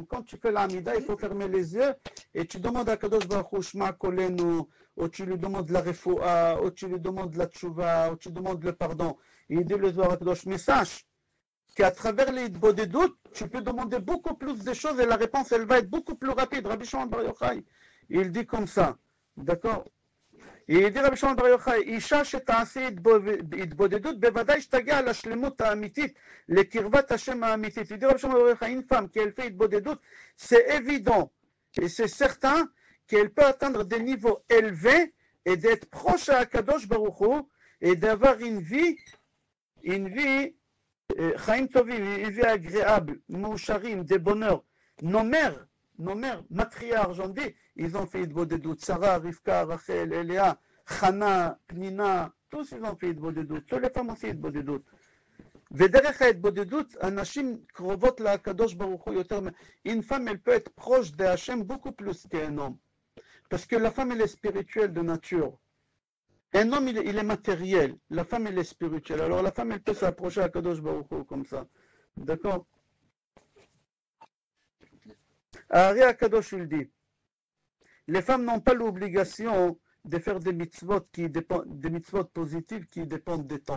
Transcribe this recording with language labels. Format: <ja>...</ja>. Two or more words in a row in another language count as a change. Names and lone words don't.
<fr>Quand tu fais l'Amida, il faut fermer les yeux et tu demandes à</fr> <he>קדוש ברוך הוא, שמע קולנו,</he> <fr>ou tu lui demandes la refoua, ou tu lui demandes la tchouva, ou tu demandes le pardon. Et il dit le Zohar Kadosh, mais sache qu'à travers les Bodedut, tu peux demander beaucoup plus de choses et la réponse, elle va être beaucoup plus rapide. Rabbi Shimon Bar Yochai, il dit comme ça. D'accord? Et il dit</fr> <he>Rabbi Shimon Bar Yochai, אשה שתעשה התבודדות, בוודאי שתגיע לשלמות האמיתית, לקרבת השם האמיתית.</he> <fr>Il dit Rabbi Shimon Bar Yochai, une femme qui elle fait התבודדות, c'est évident et c'est certain qu'elle peut atteindre des niveaux élevés et d'être proche à Kadosh Baruch Hu et d'avoir une vie</fr> <he>חיים טובים,</he> <fr>une vie agréable, Moucharim, des bonheurs. Nos mères, matriarches, j'en dis, ils ont fait Hitbodedut. Sarah, Rivka, Rachel, Eléa, Chana, Pnina, tous ils ont fait Hitbodedut. Toutes les femmes ont fait Hitbodedut.</fr> <he>ודרך ההתבודדות, אנשים קרובות לקדוש ברוך הוא יותר.</he> <fr>Une femme, elle peut être proche de Hachem beaucoup plus qu'un homme. Parce que la femme, elle est spirituelle de nature. Un homme, il est matériel. La femme, elle est spirituelle. Alors la femme, elle peut s'approcher à Kadosh Baruch Hu comme ça. D'accord? Ari Akadosh, il dit, les femmes n'ont pas l'obligation de faire des mitzvot positives qui dépendent des temps.</fr>